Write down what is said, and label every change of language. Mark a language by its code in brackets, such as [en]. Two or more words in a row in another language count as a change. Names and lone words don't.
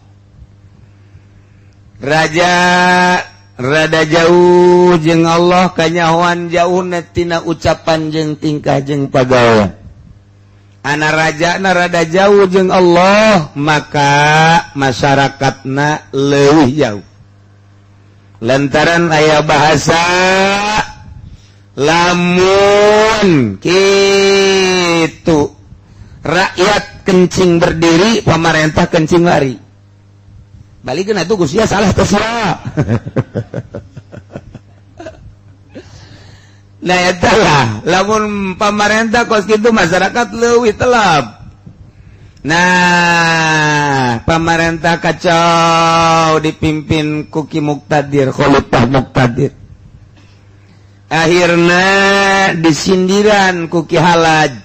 [su] rada jauh jeung Allah kanyahoan jauh tina ucapan jeung tingkah jeung pagawean ana rajana rada jauh jeung Allah maka masyarakatna leuwih jauh lantaran aya bahasa lamun kitu [id] rakyat kencing berdiri pemerintah kencing lari [su] balikeun atuh Gusti salah teh sia nah etalah lamun pemerintah kos kitu masyarakat leuwih telap. Nah pemerintah kacau dipimpin ku Ki Muqtadir Khalifah Muqtadir akhirna disindiran ku Ki Halaj